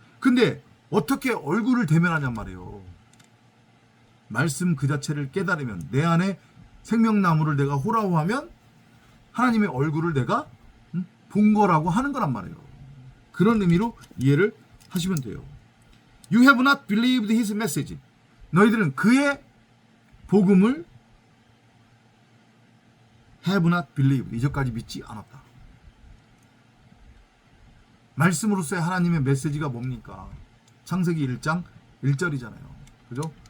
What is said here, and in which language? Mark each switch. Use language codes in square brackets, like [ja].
[ko] 근데 어떻게 얼굴을 대면하냔 말이에요. 말씀 그 자체를 깨달으면, 내 안에 생명나무를 내가 호라호하면 하나님의 얼굴을 내가 본 거라고 하는 거란 말이에요. 그런 의미로 이해를 하시면 돼요. [en] You have not believed his message. [ko] 너희들은 그의 복음을 [en] have not believed, [ko] 이전까지 믿지 않았다. 말씀으로서의 하나님의 메시지가 뭡니까? 창세기 1장 1절이잖아요. 그죠?